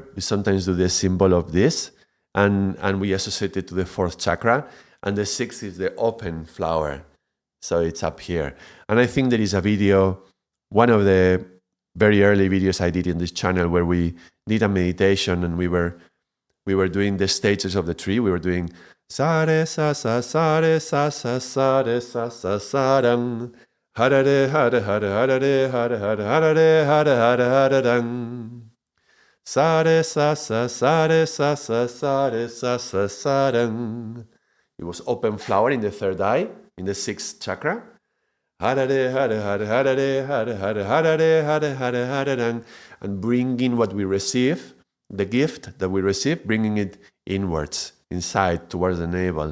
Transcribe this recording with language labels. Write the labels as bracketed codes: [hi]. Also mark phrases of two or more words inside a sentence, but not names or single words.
[en] We sometimes do the symbol of this, and we associate it to the fourth chakra. And the 6 is the open flower. So it's up here. And I think there is a video, one of the very early videos I did in this channel, where we did a meditation and we were doing the stages of the tree. We were doing sa re sa sa sa re sa sa sa re sa sa sa dang hara re hara hara hara re hara hara hara re hara hara hara dang sa re sa sa sa re sa sa sa re sa sa sa dang. It was open flower in the third eye, in the sixth chakra. And bringing what we receive, the gift that we receive, bringing it inwards, inside, towards the navel.